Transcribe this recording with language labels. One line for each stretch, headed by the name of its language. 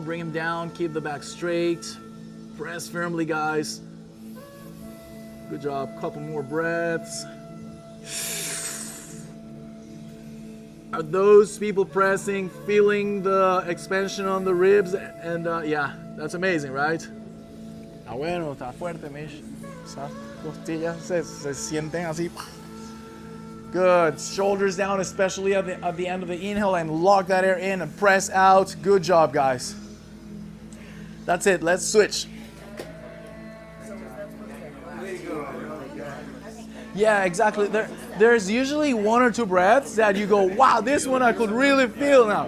English: Bring them down. Keep the back straight. Press firmly, guys. Good job. Couple more breaths. Are those people pressing, feeling the expansion on the ribs? And yeah, that's amazing, right?
Spanish: Ah, bueno, está fuerte, Mish. Esas costillas se sienten así.
English: Good. Shoulders down, especially at the end of the inhale, and lock that air in and press out. Good job, guys. That's it. Let's switch. Yeah, exactly. There's usually 1 or 2 breaths that you go, wow, this one I could really feel now.